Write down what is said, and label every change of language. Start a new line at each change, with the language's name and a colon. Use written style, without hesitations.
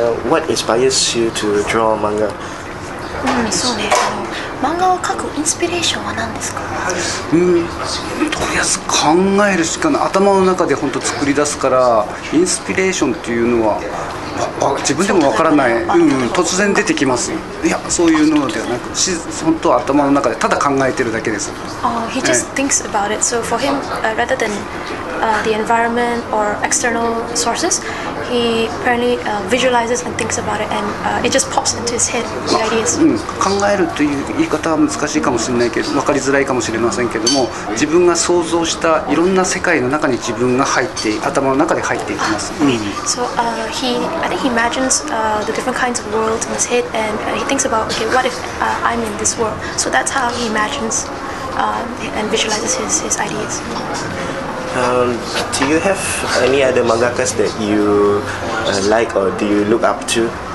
English: What inspires you to draw manga?
Japanese: そうね。漫画を描くインスピレーションは何ですか？とりあえず考えるしかない。頭の中で本当作り出すから、インスピレーションっていうのは自分でもわからない、突然出てきます。いや、そういうのではなく、本当は頭の中でただ考えてるだけです。
English: He just thinks about it. So for him, rather than the environment or external sources, he apparently visualizes and thinks about it, and it just pops into his head, the ideas.
Japanese: 考えるという言い方は難しいかもしれないけど、分かりづらいかもしれませんけども、自分が想像したいろんな世界の中に自分が入って頭の中で入っていきます。
English: So I think he imagines the different kinds of worlds in his head, and he thinks about, okay, what if I'm in this world? So that's how he imagines and visualizes his ideas. Do you have any other mangakas that you like or do you look up to?